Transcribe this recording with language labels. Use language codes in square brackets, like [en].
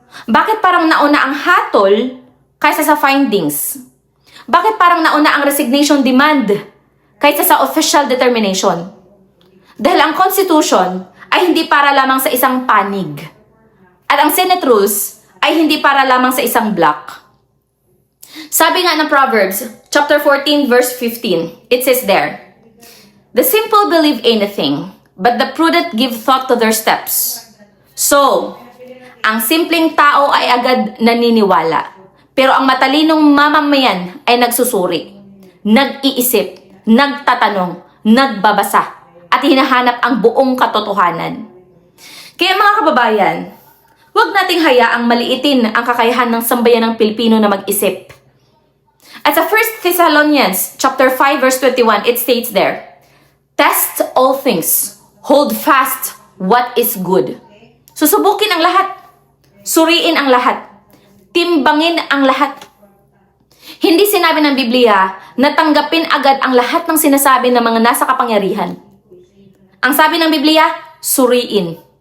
[tl] Bakit parang nauna ang hatol kaysa sa findings? Bakit parang nauna ang resignation demand kaysa sa official determination? Dahil ang Constitution ay hindi para lamang sa isang panig. At ang Senate Rules ay hindi para lamang sa isang block. Sabi nga ng [en] Proverbs, chapter 14, verse 15, it says there, the simple believe anything, but the prudent give thought to their steps. [tl] So, ang simpleng tao ay agad naniniwala. Pero ang matalinong mamamayan ay nagsusuri, nag-iisip, nagtatanong, nagbabasa, at hinahanap ang buong katotohanan. Kaya mga kababayan, huwag nating hayaang maliitin ang kakayahan ng sambayan ng Pilipino na mag-isip. At sa [en] 1 Thessalonians chapter 5 verse 21, it states there, test all things, hold fast what is good. [tl] Susubukin ang lahat, suriin ang lahat, timbangin ang lahat. Hindi sinabi ng Biblia na tanggapin agad ang lahat ng sinasabi ng mga nasa kapangyarihan. Ang sabi ng Biblia, suriin.